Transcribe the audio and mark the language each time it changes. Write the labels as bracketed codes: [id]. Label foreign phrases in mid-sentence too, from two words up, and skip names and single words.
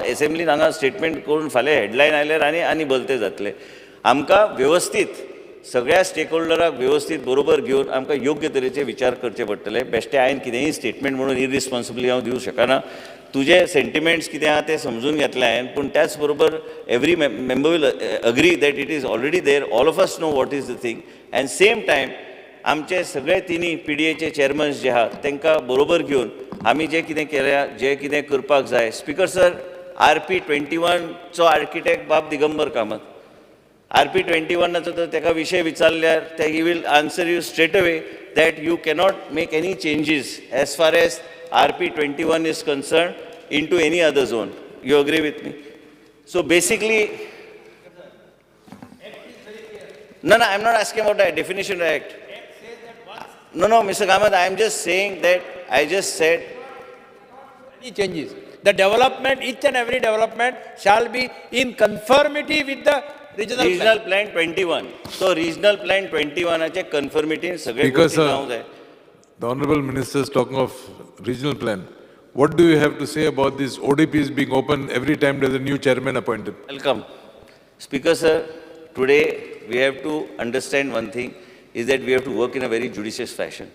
[kok] एसेंब्लीन हांगा स्टेटमेंट करून फाल्यां हेडलायन आयल्यार आनी बलते जातले आमकां वेवस्थीत सगळ्या स्टेक होल्डराक वेवस्थीत बरोबर घेवन आमकां योग्य तरेचे विचार करचे पडटले बेश्टे हांवें कितेंय स्टेटमेंट म्हणून इरिस्पॉन्सिबली हांव दिवंक शकना तुजे सेंटिमेंट्स कितें आहा ते समजून घेतले हांवें पूण त्याच बरोबर [en] every member will agree that it is already there all of us know what is the thing and same time [kok] आमचे सगळे तिनी PDAचे चेअरमन्स जे आहात तांकां बरोबर घेवन आमी जें कितें केल्या जें कितें करपाक जाय [en] speaker sir [kok] RP 21 चो आर्किटेक्ट बाब दिगंबर कामत RP 21 तर ताका विशय विचारल्यार ते ही [en] will answer you straight away that you cannot make any changes as far as [kok] RP 21 [en] is concerned into any other zone. You agree with me? So basically, no, I'm not asking about the definition of the act. No, Mr. Kamath, I am just saying that I just said. Any changes. The development, each and every development shall be in conformity with the regional plan 21. So regional plan 21 [kok] चे conformity सगळे गोष्टी जावंक जाय. [en] The Honourable Minister is talking of regional plan. What do you have to say about these ODPs being open every time there is a new chairman appointed? Welcome. Speaker sir, today we have to understand one thing is that we have to work in a very judicious fashion.